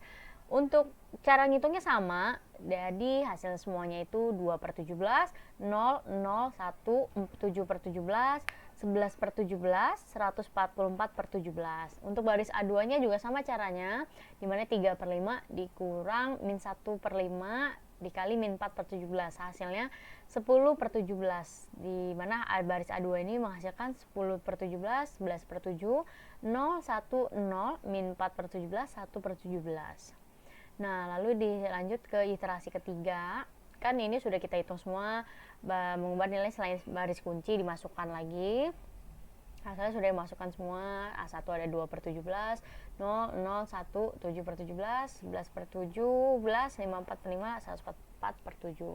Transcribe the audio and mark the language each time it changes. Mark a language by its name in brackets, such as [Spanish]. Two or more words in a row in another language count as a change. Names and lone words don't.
[Indonesian] Untuk cara ngitungnya sama, jadi hasil semuanya itu 2/17, 0, 0, 1, 7/17, 11 per 17, 144 per 17. Untuk baris A2-nya juga sama caranya, dimana 3 per 5 dikurang min 1 per 5 dikali min 4 per 17. Hasilnya 10 per 17. Dimana baris A2 ini menghasilkan 10 per 17, 11 per 7, 0, 1, 0, min 4 per 17, 1 per 17. Nah, lalu dilanjut ke iterasi ketiga. Kan ini sudah kita hitung semua, mengubah nilai selain baris kunci dimasukkan lagi. Hasilnya sudah dimasukkan semua. A1 ada 2 per 17, 0, 0, 1, 7 per 17, 11 per 17, 54 per 5, 144 per 7.